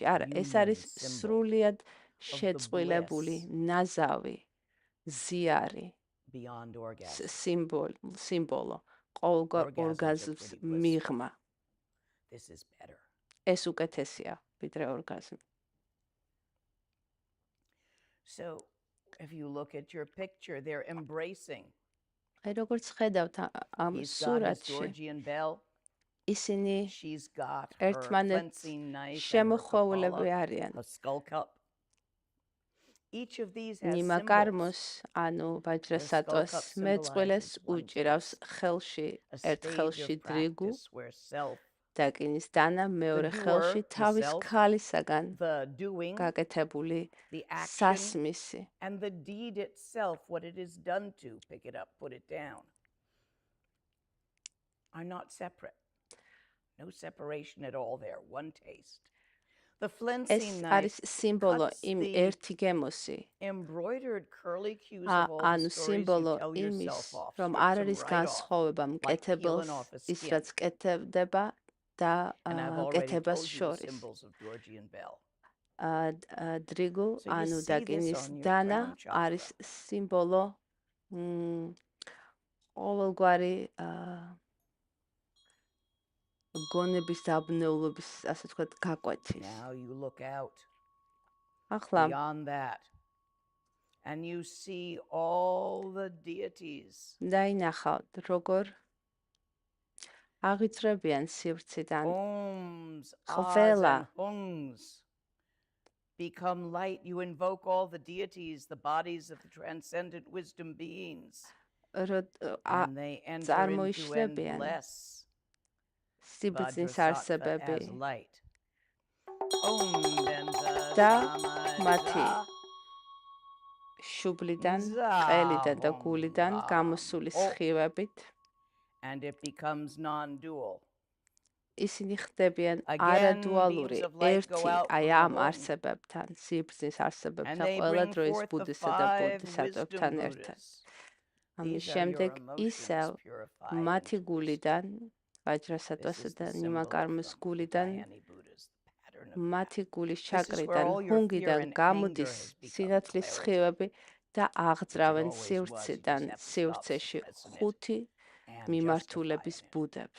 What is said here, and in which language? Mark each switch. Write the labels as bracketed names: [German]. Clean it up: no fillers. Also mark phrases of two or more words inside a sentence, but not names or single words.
[Georgian] არა, ეს არის სრულიად შეწყვილებული ნაზავი, ზიარი, სიმბოლო, ყოველგვარ ორგაზმს მიღმა. ეს უკეთესია ვიდრე ორგაზმი. [English] So if you look at your picture, they're embracing. [Georgian] აი როგორც ხედავთ ამ სურათში ისინი ერთმანეთს შემოხვეულები არიან. ნიმაკარმოს ანუ ვაჯრასატვას მეწყვილეს უჭირავს ხელში ერთ ხელში დრიგუ დაკინის დანა, მეორე ხელში თავის ქალისაგან გაკეთებული სასმისი. [English] And the deed itself, what it is done to pick it up, put it down, are not separate. No separation at all there, one taste. The flensing knife [Georgian] არის სიმბოლო იმ ერთი გემოსი. [English] Embroidered curly cues of all [Georgian] ანუ [English] the stories [Georgian] სიმბოლო [English] you tell [Georgian] იმის, [English] yourself off. [Georgian] რომ არ არის განსხვავება მკეთებელს, ის რაც კეთდება და კეთებას შორის. დრიგუ ანუ დაკინის დანა არის სიმბოლო ყოველგვარი გონების დაბნეულობის, ასე ვთქვათ, გაკვეთის. [English] Now you look out [Georgian] ახლა [English] beyond that and you see all the deities. [Georgian] დაინახავთ როგორ აღიწრებიან სივრციდან ყველა [English] become light. You invoke all the deities, the bodies of the transcendent wisdom beings, and they enter into endless [Georgian] სიბრძნის არსებები [English] as light. [Georgian] და მათი შუბლიდან, ყელიდან და გულიდან გამოსული სხივებით [English] and it becomes non-dual. [Georgian] ისინი ხდებიან არადუალური, ერთი აი ამ არსებებთან, სიბრძნის არსებებთან, ყველა დროის ბუდისა და ბოდისატვებთან ერთად. ამის შემდეგ ისევ მათი გულიდან, ვაჯრასატვასა და ნიმაკარმოს გულიდან, მათი გულის ჩაკრიდან, ჰუნგიდან გამოდის სინათლის სხივები და აღძრავენ სივრციდან, სივრცეში 5 მიმართულების ბუდებს.